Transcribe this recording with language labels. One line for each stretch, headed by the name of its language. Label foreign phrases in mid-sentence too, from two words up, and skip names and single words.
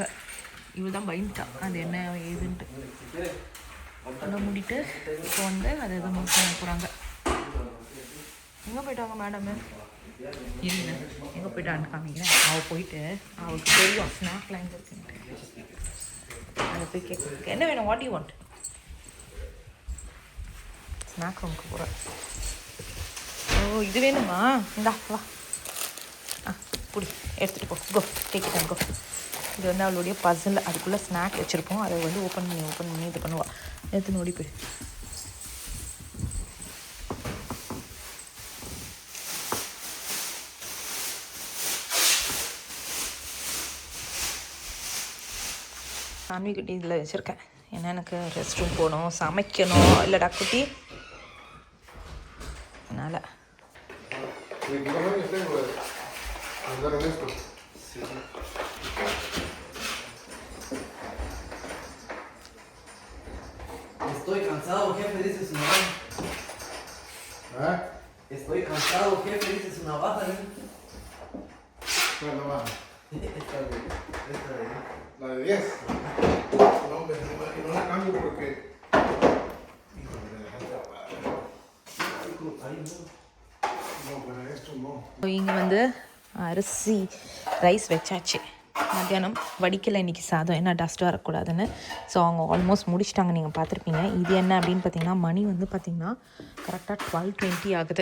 Tamil: இவள் தான் பயந்துட்டா அது என்ன ஏதுன்ட்டு. அதெல்லாம் மூடிட்டு இப்போ வந்து அதை எதை மூவ் பண்ண போகிறாங்க. எங்கே போயிட்டாங்க மேடம்? இருங்க எங்கே போயிட்டான்னு காமிக்கிறேன். அவள் போயிட்டு அவளுக்கு தெரியும் ஸ்நாக்லாம் எங்கே இருக்குன்ட்டு. அதை போய் கேட்க என்ன வேணும்,
English: What you want? snack room
Tamil: போகிறேன். ஓ இது வேணுமா? இந்தா வா. புடி எடுத்துகிட்டு போ.
English: Go take it and go.
Tamil: இது வந்து அவளுடைய பசில். அதுக்குள்ளே ஸ்நாக் வச்சுருப்போம். அதை வந்து ஓப்பன் பண்ணி இது பண்ணுவாள். எடுத்துன்னு ஓடி போய். சாமி குட்டி இதில் வச்சுருக்கேன். ஏன்னா எனக்கு
English: rest room
Tamil: போகணும், சமைக்கணும். இல்லைடா குட்டி அதனால்
Spanish: Estoy cansado, jefe, dice su navaja. ¿Ah? Estoy cansado, jefe, dice su navaja. ¿Cuál navaja? Esta de 10. ¿La de 10? No, hombre, no la cambio porque... Híjole, me dejaste apagado.
Tamil: இங்கே வந்து அரிசி ரைஸ் வச்சாச்சு. மத்தியானம் வடிக்கலை இன்றைக்கி சாதம், ஏன்னா டஸ்ட் வரக்கூடாதுன்னு. ஸோ அவங்க ஆல்மோஸ்ட் முடிச்சிட்டாங்க, நீங்கள் பார்த்துருப்பீங்க. இது என்ன அப்படின்னு பார்த்தீங்கன்னா, மணி வந்து பார்த்திங்கன்னா கரெக்டாக 12:20 ஆகுது.